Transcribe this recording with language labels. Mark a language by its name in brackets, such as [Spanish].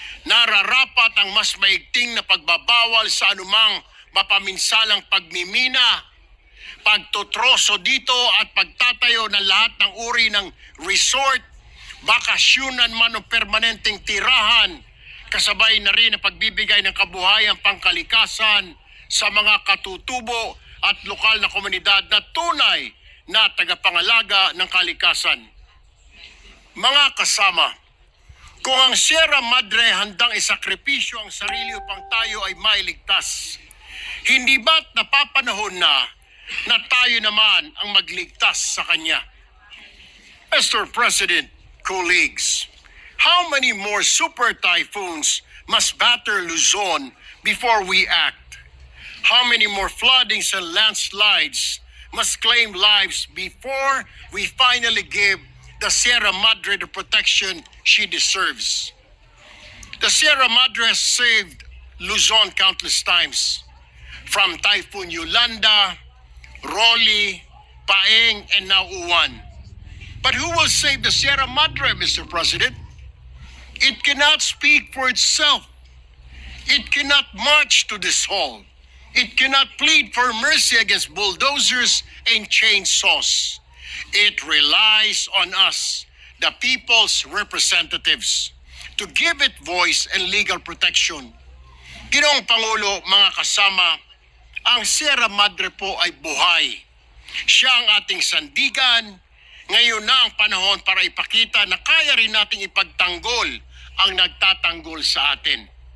[Filipino] Nararapat ang mas maigting na pagbabawal sa anumang mapaminsalang pagmimina, pagtutroso dito at pagtatayo ng lahat ng uri ng resort, bakasyonan man o permanenteng tirahan, kasabay na rin ang pagbibigay ng kabuhayang pangkalikasan sa mga katutubo at lokal na komunidad na tunay na tagapangalaga ng kalikasan. Mga kasama, kung ang Sierra Madre handang isakripisyo ang sarili upang tayo ay mailigtas, hindi ba't napapanahon na tayo naman ang magligtas sa kanya? [English] Mr. President, colleagues, how many more super typhoons must batter Luzon before we act? How many more floodings and landslides must claim lives before we finally give the Sierra Madre the protection she deserves? The Sierra Madre has saved Luzon countless times, from Typhoon Yolanda, Rolly, Paeng, and now Uwan. But who will save the Sierra Madre, Mr. President? It cannot speak for itself. It cannot march to this hall. It cannot plead for mercy against bulldozers and chainsaws. It relies on us, the people's representatives, to give it voice and legal protection. [Filipino] Ginoong Pangulo, mga kasama, ang Sierra Madre po ay buhay. Siya ang ating sandigan. Ngayon na ang panahon para ipakita na kaya rin nating ipagtanggol ang nagtatanggol sa atin.